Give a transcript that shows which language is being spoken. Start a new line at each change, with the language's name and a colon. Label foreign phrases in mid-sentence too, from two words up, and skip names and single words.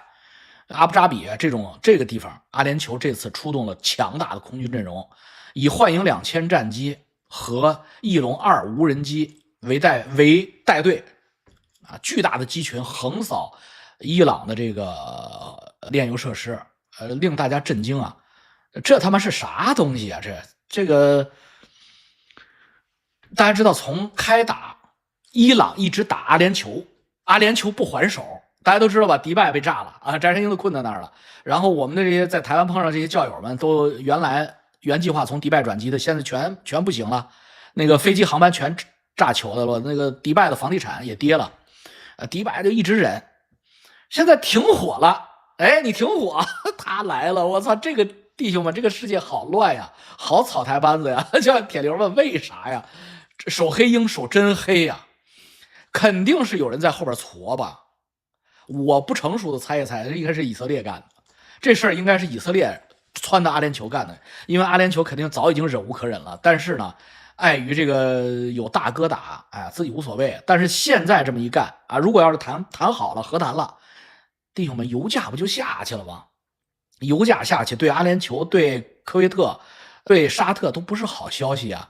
Chinese: 阿布扎比這個地方，阿聯酋這次出動了強大的空軍陣容，以幻影2000戰機和翼龍2無人機為帶隊啊，巨大的機群橫掃伊朗的這個煉油設施，令大家震驚啊！這他媽是啥東西啊？這個大家知道，從開打伊朗一直打阿聯酋，阿聯酋不還手。大家都知道吧，迪拜被炸了啊，翟山鷹都困在那兒了。然後我們的這些在台灣碰上這些教友們，都原計劃從迪拜轉機的，現在全不行了，那個飛機航班全炸球的了，那個迪拜的房地產也跌了，迪拜就一直忍。現在停火了，哎，你停火，他來了，我操，這個弟兄們，這個世界好亂呀，好草台班子呀！就像鐵流問為啥呀？手黑鷹手真黑呀，肯定是有人在後邊搓吧。我不成熟的猜一猜，應該是以色列幹的，這事兒應該是以色列撺的阿聯酋幹的，因為阿聯酋肯定早已經忍無可忍了，但是呢，礙於這個有大哥打，哎，自己無所謂。但是現在這麼一幹啊，如果要是談好了，和談了，弟兄們，油價不就下去了嗎？油價下去對阿聯酋、對科威特、對沙特都不是好消息啊！